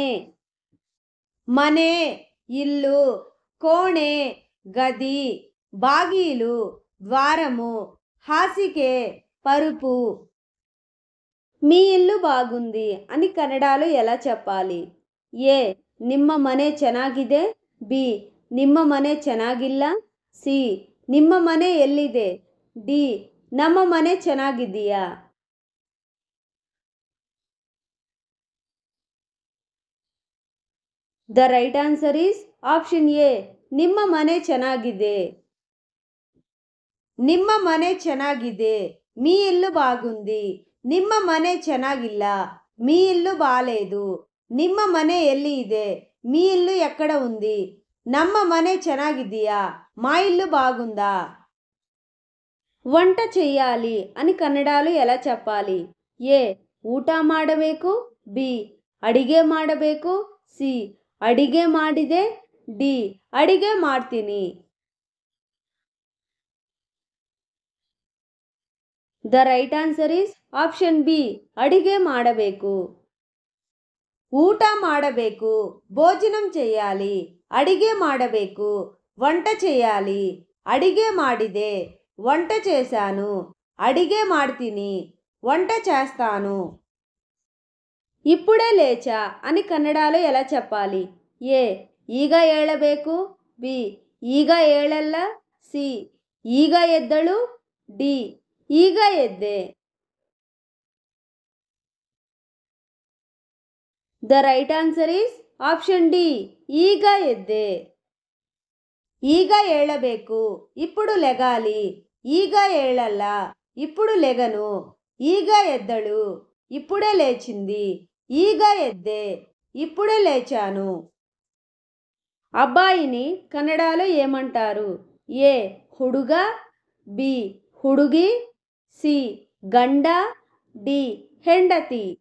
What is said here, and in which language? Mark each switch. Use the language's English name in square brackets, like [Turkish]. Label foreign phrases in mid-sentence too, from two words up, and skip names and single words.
[Telugu] మನೆ ఇల్లు, కోಣೆ గది, బాగీలు ద్వారము, ಹಾಸಿಗೆ పరుపు. మీ ఇల్లు బాగుంది అని కన్నడలో ఎలా చెప్పాలి? [Kannada] ఏ ನಿಮ್ಮ ಮನೆ ಚೆನ್ನಾಗಿದೆ, ಬಿ ನಿಮ್ಮ ಮನೆ ಚೆನ್ನಾಗಿಲ್ಲ, ಸಿ ನಿಮ್ಮ ಮನೆ ಎಲ್ಲಿದೆ, ಡಿ ನಮ್ಮ ಮನೆ ಚೆನ್ನಾಗಿದೆಯಾ. [English] The right answer is option A, [Kannada] ನಿಮ್ಮ ಮನೆ ಚೆನ್ನಾಗಿದೆ. ನಿಮ್ಮ ಮನೆ ಚೆನ್ನಾಗಿದೆ, [Telugu] మీ ఇల్లు బాగుంది. [Kannada] ನಿಮ್ಮ ಮನೆ ಚೆನ್ನಾಗಿಲ್ಲ, [Telugu] మీ ఇల్లు బాలేదు. [Kannada] ನಿಮ್ಮ ಮನೆ ಎಲ್ಲಿ ಇದೆ, [Telugu] మీ ఇల్లు ఎక్కడ ఉంది. [Kannada] ನಮ್ಮ ಮನೆ ಚೆನ್ನಾಗಿದೆಯా, [Telugu] మా ఇల్లు బాగుందా. వంట చెయ్యాలి అని కన్నడలో ఎలా చెప్పాలి? [Kannada] ఏ ಊಟ ಮಾಡಬೇಕು, ಬಿ ಅಡಿಗೆ ಮಾಡಬೇಕು, ಸಿ ಅಡಿಗೆ ಮಾಡಿದೆ, ಡಿ ಅಡಿಗೆ ಮಾಡ್ತೀನಿ. [English] The right answer is option B, [Kannada] ಅಡಿಗೆ ಮಾಡಬೇಕು. ಊಟ ಮಾಡಬೇಕು, [Telugu] భోజనం చేయాలి. [Kannada] ಅಡಿಗೆ ಮಾಡಬೇಕು, [Telugu] వంట చేయాలి. [Kannada] ಅಡಿಗೆ ಮಾಡಿದೆ, [Telugu] వంట చేశాను. [Kannada] ಅಡಿಗೆ ಮಾಡ್ತೀನಿ, [Telugu] వంట చేస్తాను. ఇప్పుడే లేచా అని కన్నడలో ఎలా చెప్పాలి? [Kannada] ఏ ಈಗ ಏಳಬೇಕು, ಬಿ ಈಗ ಏಳಲ್ಲ, ಸಿ ಈಗ ಎದ್ದಳು, ಡಿ ಈಗ ಎದ್ದೆ. [English] The right answer is option D, [Kannada] ಈಗ ಎದ್ದೆ. ಈಗ ಏಳಬೇಕು, [Telugu] ఇప్పుడు లెగాలి, [Kannada] ಈಗ ಏಳಲ್ಲ, [Telugu] ఇప్పుడు లెగను, [Kannada] ಈಗ ಎದ್ದಳು, [Telugu] ఇప్పుడే లేచింది, [Kannada] ಈಗ ಎದ್ದೆ, [Telugu] ఇప్పుడే లేచాను. అబ్బాయిని కన్నడలో ఏమంటారు? [Kannada] ఏ ಹುಡುಗ, బి ಹುಡುಗಿ, సి గండ, డి ಹೆಂಡತಿ.